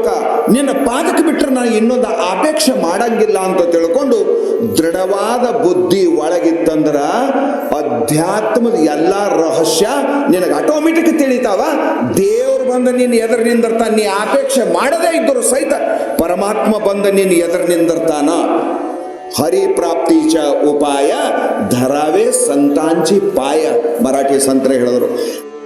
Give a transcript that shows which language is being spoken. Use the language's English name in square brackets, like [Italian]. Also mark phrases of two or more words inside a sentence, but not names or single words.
[Kannada] ನಿನ್ನ ಪಾದಕ್ಕೆ ಬಿಟ್ಟರೆ ನಾನು ಇನ್ನೊಂದು ಅಪೇಕ್ಷೆ ಮಾಡಂಗಿಲ್ಲ ಅಂತ ತಿಳ್ಕೊಂಡು ದೃಢವಾದ ಬುದ್ಧಿ ಒಳಗಿತ್ತಂದ್ರ ಅಧ್ಯಾತ್ಮದ ಎಲ್ಲ ರಹಸ್ಯ ನಿನಗೆ ಆಟೋಮೆಟಿಕ್ ತಿಳಿತಾವ. ದೇವ್ರು ಬಂದ ನಿನ್ನ ಎದುರು ನಿಂದಿರ್ತಾನ, ನೀ ಅಪೇಕ್ಷೆ ಮಾಡದೇ ಇದ್ದರೂ ಸಹಿತ ಪರಮಾತ್ಮ ಬಂದ ನಿನ್ನ ಎದುರು ನಿಂದಿರ್ತಾನ. [Marathi] हरी प्राप्तीचा उपाय धरावे संतांची पाय, मराठी संत ಹೇಳಿದರು.